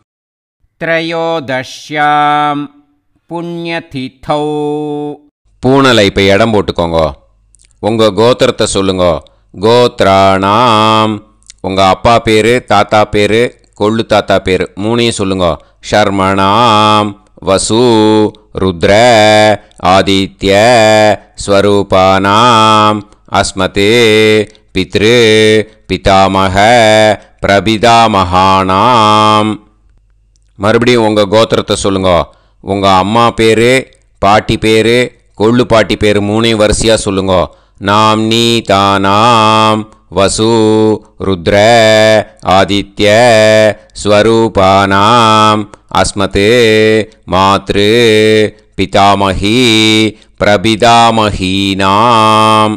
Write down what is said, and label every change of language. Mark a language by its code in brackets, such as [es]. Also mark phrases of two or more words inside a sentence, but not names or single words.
[sa] त्रयोदश्यां पुण्यतिथौ. [ta] பூனலை இப்போ இடம் போட்டுக்கோங்க. உங்கள் கோத்திரத்தை சொல்லுங்க. கோத்ராணாம் உங்கள் அப்பா பேர், தாத்தா பேர், கொள்ளு தாத்தா பேர் 3ஐயும் சொல்லுங்க. [sa] ஷர்மணாம் वसु रुद्र आदित्य स्वरूपानाम् अस्मते पितृ पितामह பிரபிதாமகானாம். [ta] மறுபடியும் உங்கள் கோத்திரத்தை சொல்லுங்க. உங்கள் அம்மா பேர், பாட்டி பேர், கொள்ளு பாட்டி பேர் மூணையும் வரிசையாக சொல்லுங்க. [sa] नाम् नी तानाम् वसु रुद्र आदित्य स्वरूपानाम् अस्मत् मातृ पितामही प्रपितामहीनाम्.